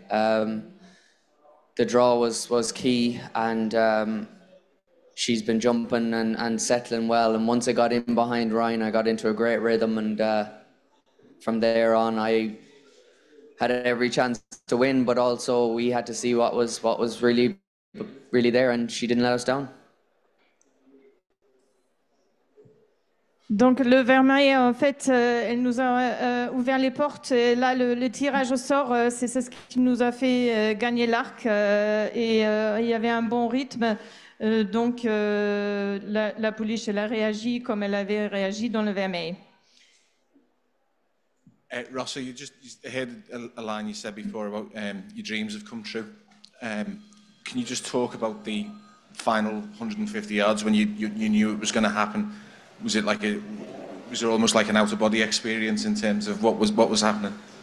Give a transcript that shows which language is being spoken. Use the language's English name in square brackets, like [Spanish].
[English] The draw was key, and she's been jumping and settling well, and once I got in behind Ryan, I got into a great rhythm, and from there on I had every chance to win, but also we had to see what was really there, and she didn't let us down. [French] Donc le Vermeil, en fait, elle nous a ouvert les portes. Et là, le tirage au sort, c'est ce qui nous a fait gagner l'arc. Et il y avait un bon rythme. Donc la pouliche, elle a réagi comme elle avait réagi dans le Vermeil. [English] Rossa, you heard a line you said before about your dreams have come true. Can you just talk about the final 150 yards when you knew it was going to happen? Was it almost like an out-of-body experience in terms of what was happening?